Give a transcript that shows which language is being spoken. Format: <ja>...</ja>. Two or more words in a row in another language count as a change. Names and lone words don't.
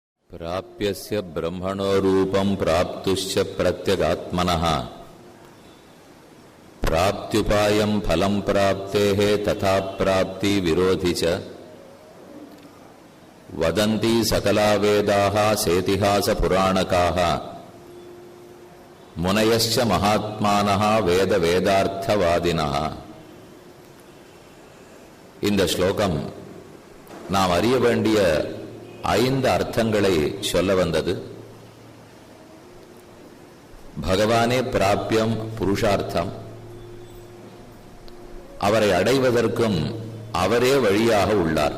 <sa>प्राप्यस्य ब्रह्मणो रूपं प्राप्तुश्च प्रत्यगात्मनः प्राप्त्युपायं फलं प्राप्तेः तथा प्राप्ति विरोधि च वदन्ति सकला वेदाः सेतिहास पुराणकाः मुनयश्च महात्मानः वेद वेदार्थवादिनः.</sa> <ta>இந்த ஸ்லோகம் நாம் அறிய வேண்டிய 5 அர்த்தங்களை சொல்ல வந்தது. பகவானே பிராப்யம் புருஷார்த்தம், அவரை அடைவதற்கும் அவரே வழியாக உள்ளார்.</ta>